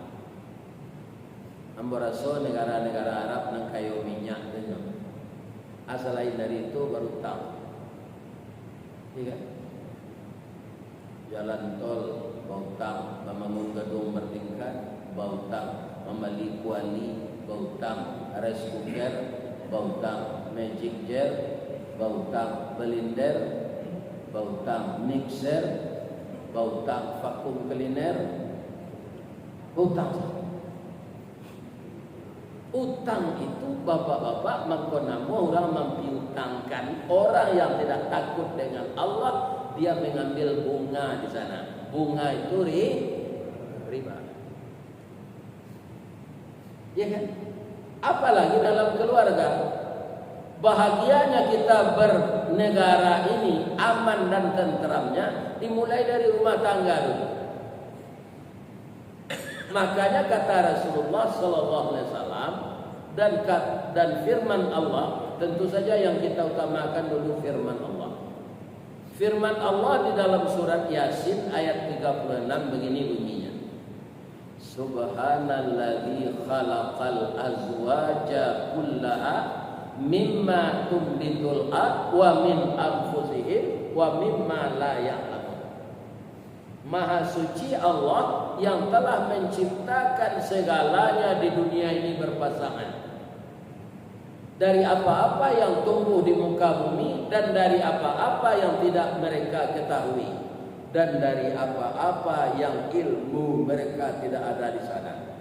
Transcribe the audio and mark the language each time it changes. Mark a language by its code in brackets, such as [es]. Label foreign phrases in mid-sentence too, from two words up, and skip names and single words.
[min] Amboraso negara-negara Arab yang kayu minyak itu. [id] Asal lain dari itu baru tahu. Iya. Jalan tol bautang, membangun gedung bertingkat bautang, membeli kuali bautang, [en] rice cooker [id] bautang, [en] magic jar [id] bautang, blender bautang, mixer bautang, [en] vakum cleaner [id] bautang. Utang itu bapak-bapak mengkonamu orang mempiutangkan. Orang yang tidak takut dengan Allah, dia mengambil bunga di sana. Bunga itu riba. Ya kan? Apalagi dalam keluarga. Bahagianya kita bernegara ini aman dan tenteramnya dimulai dari rumah tangga dulu. Makanya kata Rasulullah SAW dan firman Allah, tentu saja yang kita utamakan dulu firman Allah. Firman Allah di dalam surat Yasin ayat 36 begini bunyinya. [ar] سبحان الذي خلق الأزواج كلها مما تنبت الأرض ومن أنفسهم ومما لا يعلمون. [id] Maha suci Allah yang telah menciptakan segalanya di dunia ini berpasangan. dari apa-apa yang tumbuh di muka bumi dan dari apa-apa yang tidak mereka ketahui dan dari apa-apa yang ilmu mereka tidak ada di sana.